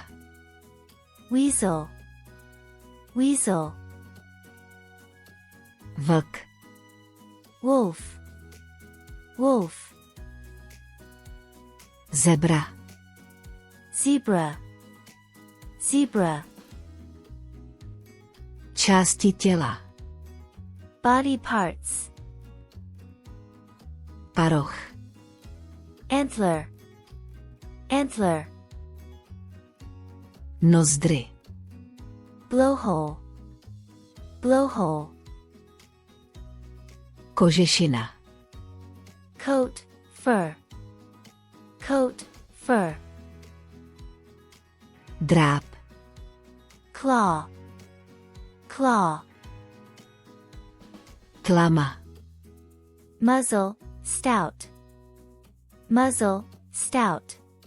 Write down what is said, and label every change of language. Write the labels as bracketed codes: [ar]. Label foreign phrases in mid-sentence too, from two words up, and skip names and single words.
[en] weasel, weasel, [cs] vlk, [en] wolf, wolf, [cs] zebra, [en] zebra, zebra, [cs] části těla, [en] body parts, [cs] paroch, [en] antler, antler, [cs] nozdry, [en] blowhole, blowhole, [cs] kožešina, [en] coat, fur, coat, fur, [cs] dráp, [en] claw, claw, [cs] tlama, [en] muzzle, stout, muzzle, stout,